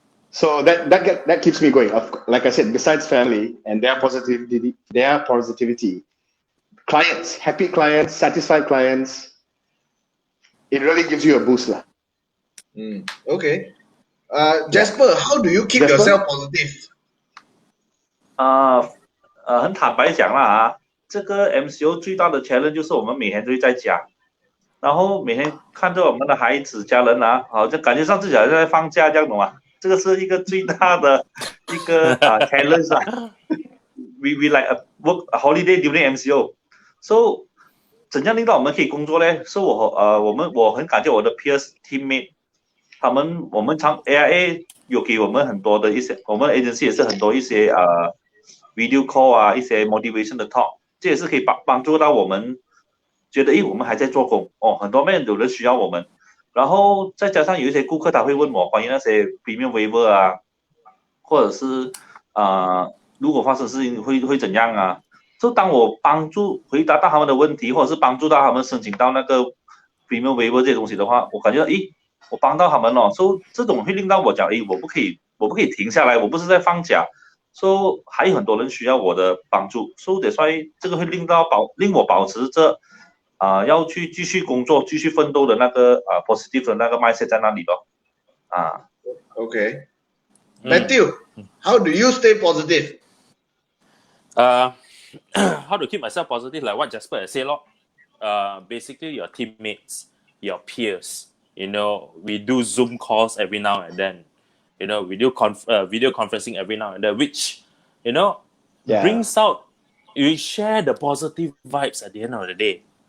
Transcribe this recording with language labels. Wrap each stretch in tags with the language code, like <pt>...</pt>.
<en>So that keeps me going. Like I said, besides family and their positivity, clients, happy clients, satisfied clients, it really gives you a boost. Okay. Jasper, how do you keep yourself positive?</en> <zh>很坦白讲啦这个 MCO 最大的 challenge 就是我们每天都在家，然后每天看着我们的孩子、家人好像感觉上自己好像在放假这样，懂吗？这个是一个最大的一个challenge</zh> <en>We like a work a holiday during MCO. So</en> <zh>怎样令到我们可以工作呢？是我很感谢我的 peers teammate， 我们AIA 有给我们很多的一些，我们 agency 也是很多一些video call 一些 motivation 的 talk， 这也是可以帮助到我们觉得我们还在做工很多有人需要我们，然后再加上有一些顾客他会问我关于那些 premium waiver 啊，或者是如果发生事情会怎样啊？就当我回答到他们的问题，或者是帮助到他们申请到那个 premium waiver 这些东西的话，我感觉我帮到他们了，所以这种会令到我讲我不可以停下来，我不是在放假，所以还有很多人需要我的帮助，所以所以这个会令我保持着要去继续工作、继续奋斗的那个positive 的那个 mindset 在那里咯。</zh> <en>Okay. Matthew, how do you stay positive? How to keep myself positive, like what Jasper has said, basically your teammates, your peers, we do Zoom calls every now and then, we do video conferencing every now and then, which, brings out, you share the positive vibes at the end of the day,</en>